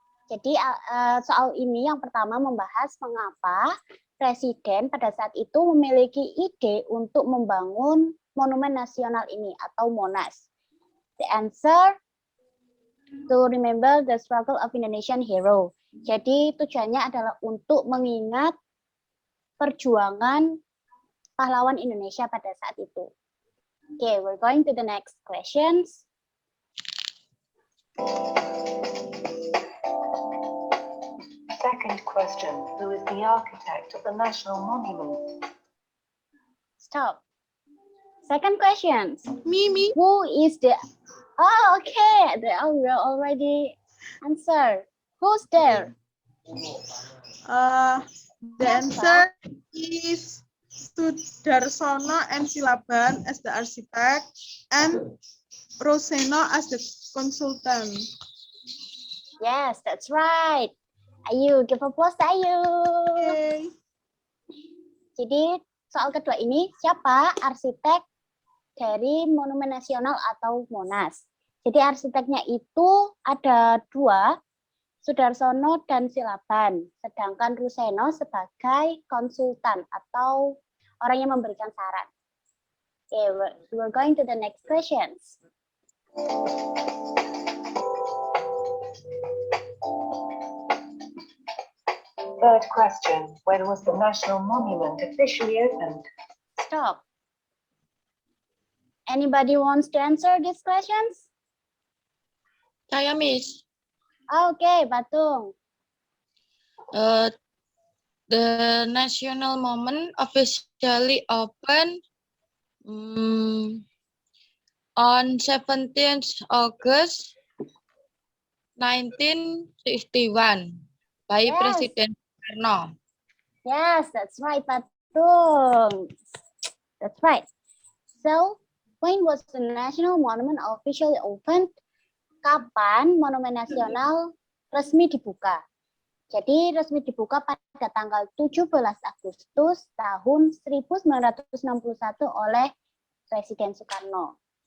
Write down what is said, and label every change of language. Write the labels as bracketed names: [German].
[Indonesian] Jadi soal ini yang pertama membahas mengapa presiden pada saat itu memiliki ide untuk membangun monumen nasional ini atau Monas. [English] The answer to remember the struggle of Indonesian hero. [Indonesian] Jadi tujuannya adalah untuk mengingat perjuangan pahlawan Indonesia pada saat itu. [English] Okay, we're going to the next questions. Second question, who is the architect of the national monument? Stop. Second questions. Me. Who is the... Oh, okay. They already answered. Who's there? The answer is Sudarsono and Silaban as the architect and Roseno as the consultant. Yes, that's right. Ayu, give applause to Ayu. Okay. [Indonesian] Jadi soal kedua ini, siapa arsitek dari Monumen Nasional atau Monas? Jadi arsiteknya itu ada dua, Sudarsono dan Silaban. Sedangkan Ruseno sebagai konsultan atau orang yang memberikan saran. [English] Okay, we're going to the next questions. Third question, when was the national monument officially opened? Stop. Anybody wants to answer these questions? [Indonesian] Saya, Miss. [English] Okay, Batung. The national monument officially opened on 17th August 1961 by Yes. President Soekarno. Yes, that's right, Batung. That's right. So, when was the national monument officially opened? [Indonesian] Kapan Monumen Nasional resmi dibuka? Jadi resmi dibuka pada tanggal 17 Agustus tahun 1961 oleh Presiden Soekarno.